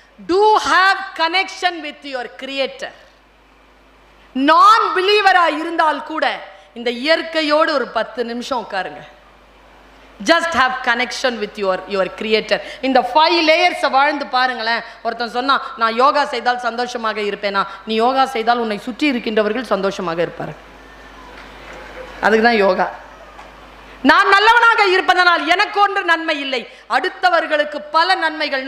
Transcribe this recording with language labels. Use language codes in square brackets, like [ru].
[en] Do have connection with your creator. [ta] நான் பிலீவரா இருந்தால் கூட இந்த இயற்கையோடு ஒரு 10 நிமிஷம் உட்காருங்க. [en] Just have connection with your creator. [ta] இந்த 5 layers வாழ்ந்து பாருங்களேன். ஒருத்தன் சொன்னா நான் யோகா செய்தால் சந்தோஷமாக இருப்பேனா? நீ யோகா செய்தால் உன்னை சுற்றி இருக்கின்றவர்கள் சந்தோஷமாக இருப்பார். அதுக்கு தான் யோகா. நான் நல்லவனாக இருப்பதனால் எனக்கு ஒன்று நன்மை இல்லை, அடுத்தவர்களுக்கு பல நன்மைகள்.